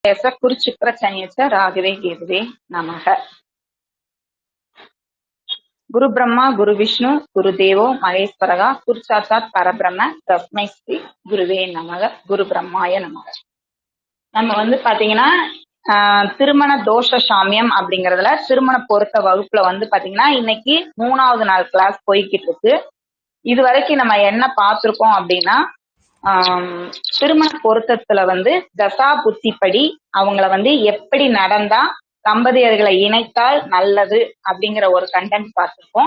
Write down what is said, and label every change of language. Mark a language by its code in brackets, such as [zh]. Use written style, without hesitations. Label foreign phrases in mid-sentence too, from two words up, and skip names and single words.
[sa] कुरुचिप्रचन्यच राघवे केतवे नमः। गुरु ब्रह्मा गुरु विष्णु गुरुदेवो महेश्वरः गुरुसाक्षात् परब्रह्म तस्मै श्री गुरवे नमः गुरु ब्रह्माय नमः। [ta] நம்ம வந்து பாத்தீங்கன்னா திருமண தோஷ சாமியம் அப்படிங்கறதுல திருமண பொருத்த வகுப்புல வந்து பாத்தீங்கன்னா இன்னைக்கு 3வது நாள் கிளாஸ் போய்கிட்டு இருக்கு। இது வரைக்கும் நம்ம என்ன பார்த்திருக்கோம் அப்படின்னா திருமண பொருத்தத்துல வந்து தசா புத்திப்படி அவங்கள வந்து எப்படி நடந்தா தம்பதியர்களை இணைத்தால் நல்லது அப்படிங்கிற ஒரு கண்டென்ட் பார்த்திருக்கோம்।